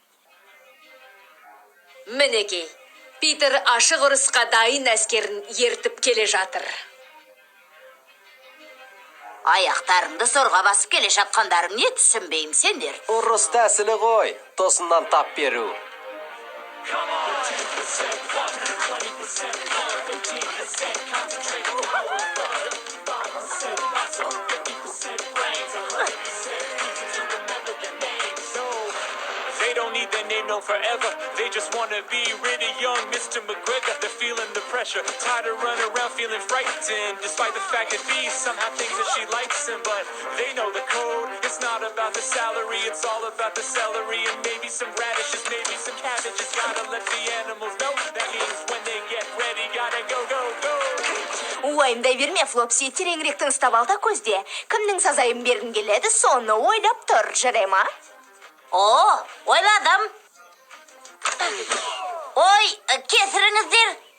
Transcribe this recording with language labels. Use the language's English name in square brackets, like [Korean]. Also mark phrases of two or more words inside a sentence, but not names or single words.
[Kazakh] Мінекей, Питер ашық ұрысқа дайын әскерін ертіп келе жатыр. Аяқтарыңды сорға басып келе жатқандарың не түсінбеймін сендер. Ұрыс тәсілі ғой, тосыннан тап беру. [English] They don't need their name known forever. They just wanna be really young Mr. McGregor. They're feeling the pressure, tired of running around feeling frightened. Despite the fact that B somehow thinks that she likes him, but they know the code. It's not about the salary, it's all about the celery and maybe some radishes, maybe some cabbages. Gotta let the animals know. That means when they get ready, gotta go, go, go. [Kazakh] Уайымдай берме, Флопси, тереңірек тыныстап ал да көзде. Кімнің сазайын бергің келеді, соны ойлап тұр, жарай ма? О, ойладым. Ой, кесіріңіздер.